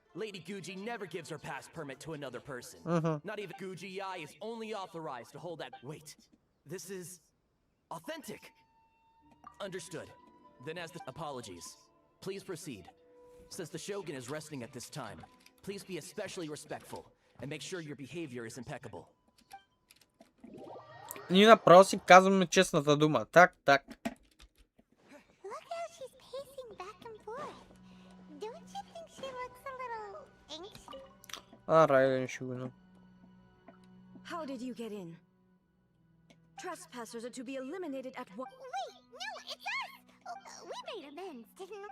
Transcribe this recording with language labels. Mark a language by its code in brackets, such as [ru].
[en] Lady Guji never gives her pass permit to another person. Not even Guji-ai is only authorized to hold that... Wait, this is... authentic. Understood. Then as the... Apologies. Please proceed. Since the Shogun is resting at this time, please be especially respectful and make sure your behavior is impeccable. [bg] Ние направо си казваме честната дума. Так. [en] Look how she's pacing back and forth. Don't you think she looks a little anxious? [bg] Райден Шогун. [en] How did you get in? Trespassers are to be eliminated at what? Wait, no, it's us! We've made amends, didn't